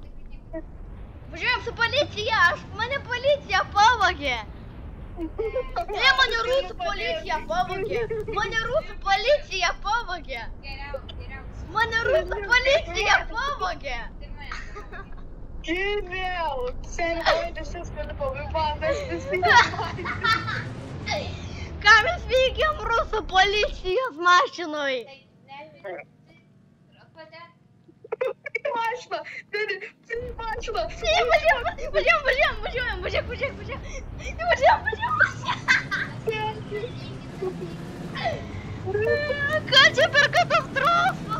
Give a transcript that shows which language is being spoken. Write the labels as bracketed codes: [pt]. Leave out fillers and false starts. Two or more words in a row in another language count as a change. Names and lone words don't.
[lt] Važiuojam su policija, mane policija pavogė. Ne, mane rusų policija pavogė. Mane rusų policija pavogė. Mane rusų policija pavogė. Genial! [pt] Sério, vai deixar as coisas pra mim, [lt] mano. Ką mes veikiam rusų policijos mašinoj? Mašina! Dani, mašina! Ką čia per katastrofą?